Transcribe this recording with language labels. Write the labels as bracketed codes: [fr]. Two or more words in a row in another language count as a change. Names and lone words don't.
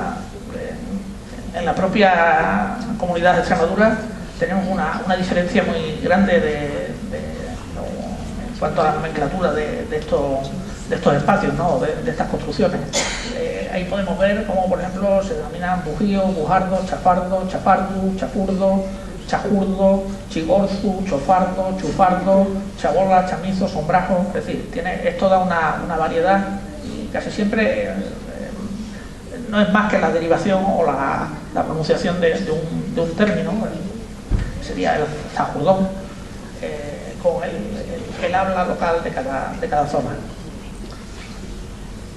[es] En la propia comunidad de Extremadura tenemos una diferencia muy grande en cuanto a la nomenclatura de estos espacios, ¿no? de estas construcciones. Ahí podemos ver cómo, por ejemplo, se denominan bujío, bujardo, chafardo, chafardu, chafurdo, chajurdo, chigorzu, chofardo, chufardo, chabola, chamizo, sombrajo. Es decir, es toda una variedad, y casi siempre no es más que la derivación o la pronunciación de un término. Sería el zajurdón, con el habla local de cada zona.